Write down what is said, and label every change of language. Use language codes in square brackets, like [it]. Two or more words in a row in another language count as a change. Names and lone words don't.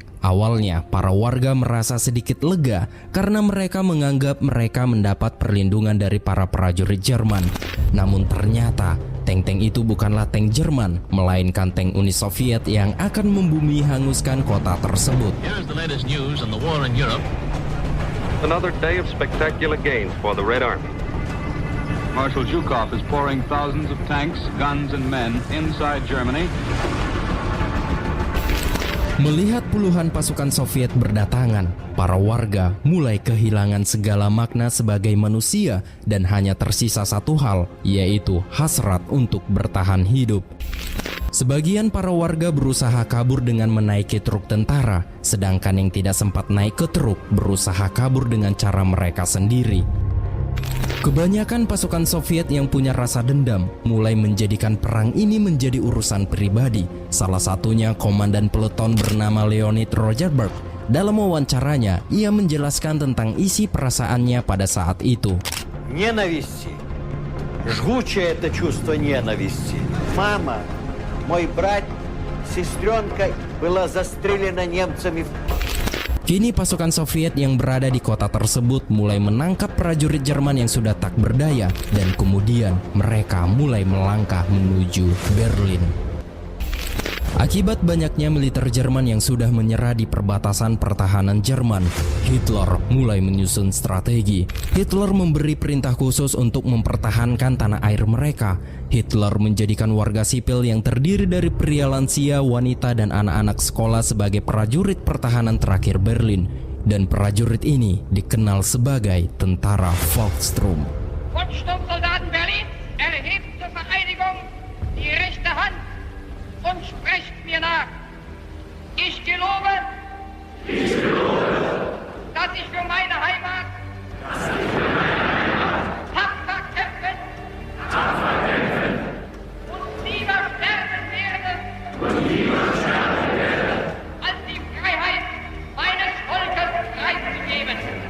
[id] Awalnya, para warga merasa sedikit lega karena mereka menganggap mereka mendapat perlindungan dari para prajurit Jerman. Namun ternyata, tank-tank itu bukanlah tank Jerman, melainkan tank Uni Soviet yang akan membumi hanguskan kota tersebut. [en] Here's the latest news on the war in Europe. Another day of spectacular gains for the Red Army. Marshal Zhukov is pouring thousands of tanks, guns, and men inside Germany. [id] Melihat puluhan pasukan Soviet berdatangan, para warga mulai kehilangan segala makna sebagai manusia dan hanya tersisa satu hal, yaitu hasrat untuk bertahan hidup. Sebagian para warga berusaha kabur dengan menaiki truk tentara, sedangkan yang tidak sempat naik ke truk berusaha kabur dengan cara mereka sendiri. Kebanyakan pasukan Soviet yang punya rasa dendam mulai menjadikan perang ini menjadi urusan pribadi. Salah satunya komandan peleton bernama Leonid Rosenberg. Dalam wawancaranya, ia menjelaskan tentang isi perasaannya pada saat itu. [ru] Ненависти. Жгучее это чувство ненависти. Мама, мой брат, сестренка была застрелена немцами. [id] Kini pasukan Soviet yang berada di kota tersebut mulai menangkap prajurit Jerman yang sudah tak berdaya dan kemudian mereka mulai melangkah menuju Berlin. Akibat banyaknya militer Jerman yang sudah menyerah di perbatasan pertahanan Jerman, Hitler mulai menyusun strategi. Hitler memberi perintah khusus untuk mempertahankan tanah air mereka. Hitler menjadikan warga sipil yang terdiri dari pria lansia, wanita, dan anak-anak sekolah sebagai prajurit pertahanan terakhir Berlin. Dan prajurit ini dikenal sebagai tentara Volkssturm. [de] Volkssturmsoldaten Berlin, erhebt zur Vereidigung die rechte Hand und sprecht mir nach. Ich gelobe, dass ich für meine Heimat tapfer kämpfen und lieber sterben werde, als die Freiheit meines Volkes preiszugeben.